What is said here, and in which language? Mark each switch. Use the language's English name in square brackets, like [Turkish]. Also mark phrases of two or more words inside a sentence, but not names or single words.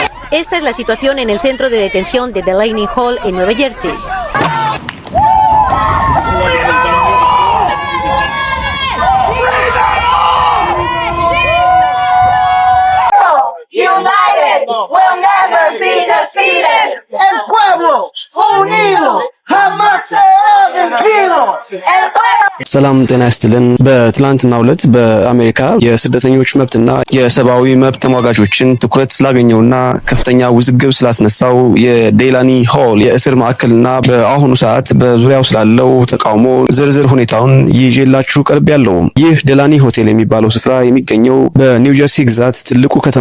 [Spanish] Esta es la situación en el centro de detención de Delaney Hall en Nueva Jersey. [English] United will never be defeated. [Spanish] El pueblo unidos jamás será vencido. El pueblo. [Amharic] ሰላም ጤና ይስጥልን። በትላንትናው ዕለት በአሜሪካ የስደተኞች መብትና የሰብአዊ መብት ተሟጋቾችን ትኩረት ስላገኘውና ከፍተኛ ውዝግብ ስላስነሳው የዴላኒ ሆል የእስር ማዕከልና በአሁኑ ሰዓት በዙሪያው ስላለው ተቃውሞ ዝርዝር ሁኔታውን ይዤላችሁ ቀርቤያለሁ። ይህ ዴላኒ ሆቴል የሚባለው ስፍራ የሚገኘው በኒው ጀርሲ ግዛት ትልቁ ከተማ